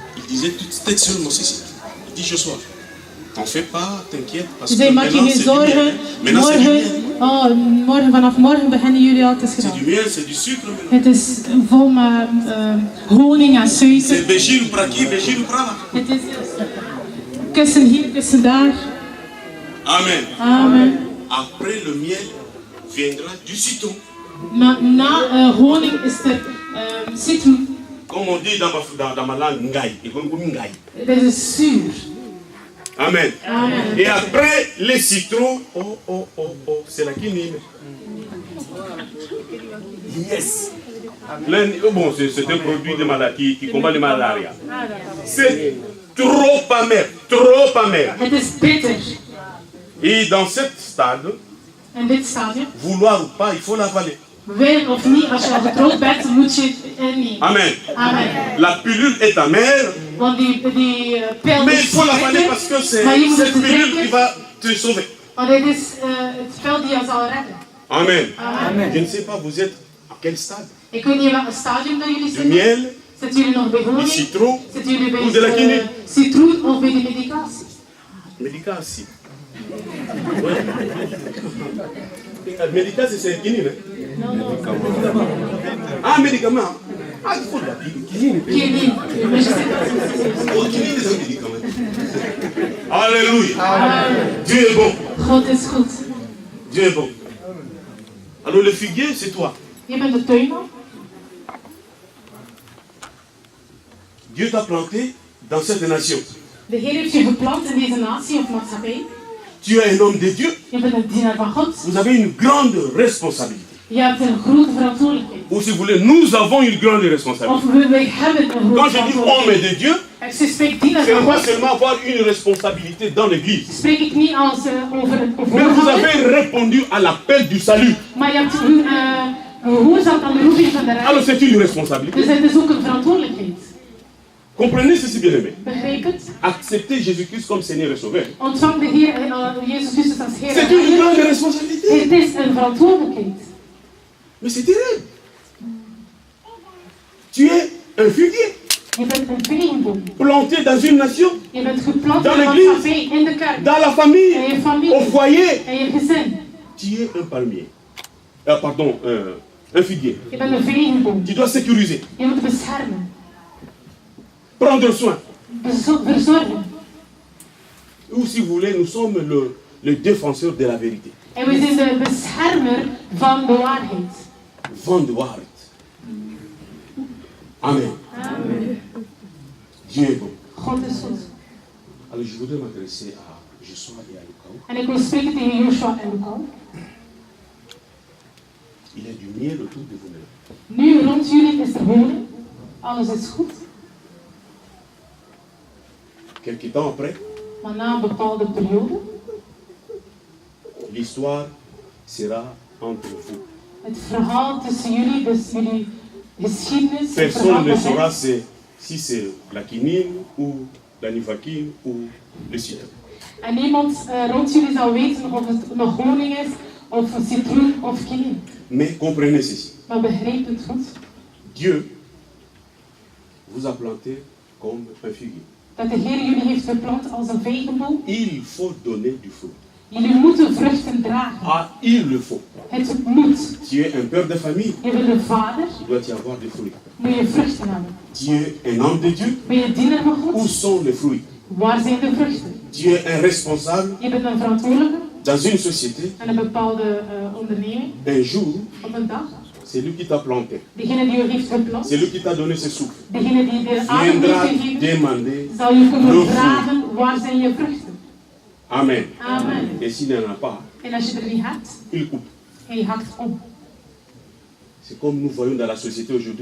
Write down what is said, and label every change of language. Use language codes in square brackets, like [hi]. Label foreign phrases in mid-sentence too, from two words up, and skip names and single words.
[fr] disait tout textuellement ceci. Il dit Joshua, t'en fais pas, t'inquiète, parce que [nl] zei, maak je [fr] maintenant [nl] geen [fr] c'est du miel. [nl] zorgen. [fr] Maintenant c'est du miel. [nl] Vanaf morgen beginnen jullie al te [fr] C'est [nl] schrijven. [fr] du miel, c'est du sucre maintenant. [nl] Het is vol met honing en [fr] C'est [nl] suiker. [fr] Béchir ou Praki, Béchir ou Prala. [nl] Het is kussen hier, kussen daar. Amen. Amen. [fr] Après le miel viendra du citron. [nl] Maar na honing is er citroen. [fr] Comme on dit dans ma langue, ngai. [nl] Het is zuur. Amen. Amen. [fr] Et après les citrons, c'est la quinine. Yes. Bon, c'est un produit de maladie qui combat les maladies. C'est trop amer, trop amer. [nl] Het is bitter. [fr] Et dans ce stade, [nl] In dit stadium, [fr] vouloir ou pas, il faut l'avaler. [nl] wil of niet, als je al getrouwd bent, moet je het innemen. Amen. Amen. [fr] La pilule est amère, [nl] Want die pil [fr] mais il [nl] is [fr] faut l'avaler [nl] bitter, [fr] parce que c'est [nl] maar je moet [fr] cette [nl] het [fr] pilule qui [nl] drinken, [fr] va te sauver. [nl] want dit is het pil die je zal redden. Amen. Amen. [fr] Je ne sais pas, vous êtes à quel stade? [nl] Ik weet niet in welk stadium dat jullie [fr] Du [nl] zitten. [fr] miel, [nl] Zitten jullie nog bij [fr] du [nl] honing? [fr] citron, [nl] Zitten jullie [fr] ou de la [nl] bij [fr] quinine. [nl] citroen of bij de medicatie? [fr] Médicatie. Ouais. Médicatie, c'est quinine. Ah, médicament. Ah, il faut de la quinine. Quinine. [nl] Maar je zit- [fr] Oh, quinine, c'est un médicament. Alléluia. Amen. Dieu est bon. [nl] God is goed. [fr] Dieu est bon. Alors le figuier, c'est toi. [nl] Je bent de tuinman. [fr] Dieu t'a planté dans cette nation. [nl] De Heer heeft je geplant in deze natie of maatschappij. [fr] Tu es un homme de Dieu. [nl] Je bent een dienaar van God. [fr] Vous avez une grande responsabilité. [nl] Je hebt een grote verantwoordelijkheid. [fr] Ou si vous voulez, nous avons une grande responsabilité. [nl] Of wij hebben een grote [fr] Quand je dis homme [nl] verantwoordelijkheid. [fr] de Dieu, [nl] Als je spreekt dienaar [fr] ce [nl] van [fr] n'est pas [nl] God, [fr] seulement avoir une responsabilité dans l'église. [nl] spreek ik niet als over het [fr] Mais vous [nl] voorganger. [fr] avez répondu à l'appel du salut. [nl] Maar je hebt gehoorzaamd aan de roeping van de [fr] Alors [nl] redding. [fr] c'est une responsabilité. [nl] Dus het is ook een verantwoordelijkheid. [fr] Comprenez ceci, bien-aimé. [nl] Begrijp het? [fr] Acceptez Jésus-Christ comme Seigneur et Sauveur. [nl] Ontvang de Heer, Jezus Christus als Heer. [fr] C'est une grande responsabilité. [nl] Het is een verantwoordelijkheid. [fr] Mais c'est terrible. Tu es un figuier [nl] Je bent een veenboom. [fr] planté dans une nation, [nl] Je bent geplant [fr] Dans [nl] in een [fr] l'église. [nl] maatschappij, in de kerk, [fr] dans la [nl] in [fr] famille, [nl] je familie, [fr] au foyer. [nl] in je gezin. [fr] Tu es un palmier. Pardon, un figuier. [nl] Je bent een veenboom. [fr] Tu dois sécuriser, [nl] Je moet beschermen, [fr] prendre soin. [nl] verzorgen. [fr] Ou si vous voulez, nous sommes le défenseur de la vérité. [nl] En we zijn de beschermer van de waarheid. Vent de waarheid. Amen. [fr] Dieu est bon. [nl] God is goed. [fr] Alors je voudrais m'adresser à Joshua et à Lucas. [nl] En ik wil spreken tegen Joshua en Lucas. [fr] Il y a du miel autour de vous-même. [nl] Nu rond jullie is er honing. Alles is goed. [fr] Quelque temps après, [nl] Maar na een bepaalde periode, [fr] l'histoire sera entre vous. [nl] het verhaal tussen jullie, dus jullie geschiedenis, het [fr] Personne [nl] verhaal [fr] ne [nl] van [fr] saura [nl] hen, [fr] si c'est la quinine ou la nivakine ou le citron. [nl] en niemand rond jullie zal weten of het nog honing is, of een citroen of quinine. [fr] Mais comprenez ceci. [nl] Maar begrijp het goed, [fr] Dieu vous a planté comme un figuier. [nl] dat de Heer jullie heeft geplant als een vijgenboom. [fr] Il faut donner du fruit. [nl] Jullie moeten vruchten dragen. [fr] Ah, il le faut. [nl] Het moet. [fr] Tu es un père de famille. [nl] Je bent een vader, [fr] Il doit y avoir des fruits. [nl] moet je vruchten hebben. [fr] Tu es un homme de Dieu. [nl] Ben je dienaar van [fr] Où [nl] God? [fr] sont les fruits? [nl] Waar zijn de vruchten? [fr] Tu es un responsable [nl] Je bent een verantwoordelijke [fr] dans une société. [nl] in een bepaalde onderneming. [fr] Un jour, [nl] Op een dag, [fr] c'est lui qui t'a planté. [nl] degene die u heeft geplant, [fr] C'est lui qui t'a donné ses souffles. [nl] degene die de adem heeft [fr] Viendra [nl] gegeven, [fr] demander [nl] zal je [fr] le [nl] kunnen [fr] fruit. [nl] vragen waar zijn je vruchten. Amen. Amen. [fr] Et s'il n'en a pas, [nl] En als je er niet hebt, [fr] il coupe. [nl] en je hakt om. [fr] C'est comme nous voyons dans la société aujourd'hui.